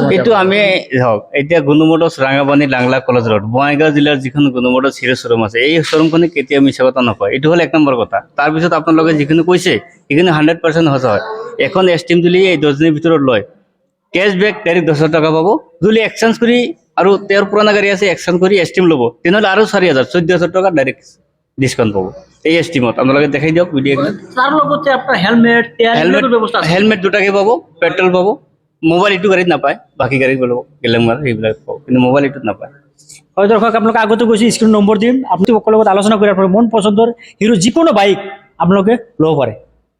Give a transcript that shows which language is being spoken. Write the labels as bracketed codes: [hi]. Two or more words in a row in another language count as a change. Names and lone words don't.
[as] এইটো আমি হওক এতিয়া গুণু মটৰছ ৰাঙাপানী লাংলা কলেজ ৰোড বঙাইগাঁও জিলাৰ যিখন গুণু মটৰছ হিৰো শ্বৰুম আছে এই শ্বৰুমখনে কেতিয়া মিছা কথা নকয়। এইটো হ'ল 1 নম্বৰ কথা। তাৰপিছত আপোনালোকে যিখিনি কৈছে সেইখিনি 100% সঁচা হয়। এখন এষ্টিম দিলে এই 10 দিনৰ ভিতৰত লয় [en] cashback direct [as] 10,000 টকা পাব। যদি এক্সচেঞ্জ কৰি আৰু তেওঁৰ পুৰণা গাড়ী আছে এক্সচেঞ্জ কৰি এষ্টিম ল'ব তেনেহ'লে আৰু 4,000 14,000 টকা [en] direct discount [as] পাবো। এই এষ্টিমত আপোনালোকে দেখাই দিয়ক ভিডিঅ'। তাৰ লগতে আপোনাৰ হেলমেট তেলৰ ব্যৱস্থা আছে। হেলমেট দুটাকে পাব, পেট্ৰল পাব, মোবাইল এইটো গাড়ীত নাপায়, বাকী গাড়ীত পাব গ্ল্যামাৰ সেইবিলাক পাব, কিন্তু মোবাইল এইটোত নাপায়। হয় দৰ্শক আপোনালোকে আগতে কৈছে [en] screen number [as] দিম। আপুনি সকলোৰে লগত আলোচনা কৰি আপোনাৰ মন পচন্দৰ হিৰো যিকোনো বাইক আপোনালোকে ল'ব পাৰে।